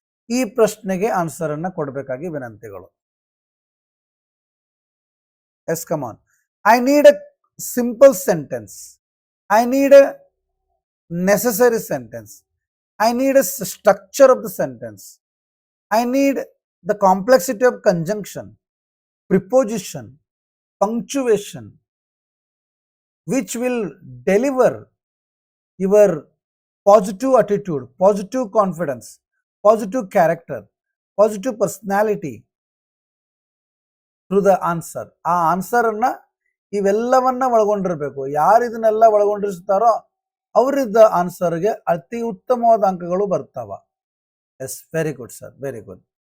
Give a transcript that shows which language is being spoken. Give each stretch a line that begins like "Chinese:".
Kannada: ಈ ಪ್ರಶ್ನೆಗೆ ಆನ್ಸರ್ ಅನ್ನ ಕೊಡಬೇಕಾಗಿ ವಿನಂತಿಗಳು.
English: Yes, come on. I need a simple sentence. I need a necessary sentence. I need a structure of the sentence. I need the complexity of conjunction, preposition, punctuation, which will deliver your positive attitude, positive confidence, positive character, positive personality through the answer.
Kannada: ಆ answer ಅನ್ನ ಇವೆಲ್ಲವನ್ನ ಒಳಗೊಂಡಿರಬೇಕು. ಯಾರು ಇದನ್ನೆಲ್ಲ ಒಳಗೊಂಡಿರ್ತಾರೋ ಅವರಿದ್ದ ಆನ್ಸರ್ಗೆ ಅತಿ ಉತ್ತಮವಾದ ಅಂಕಗಳು ಬರ್ತಾವ.
English: Yes, very good sir, very good.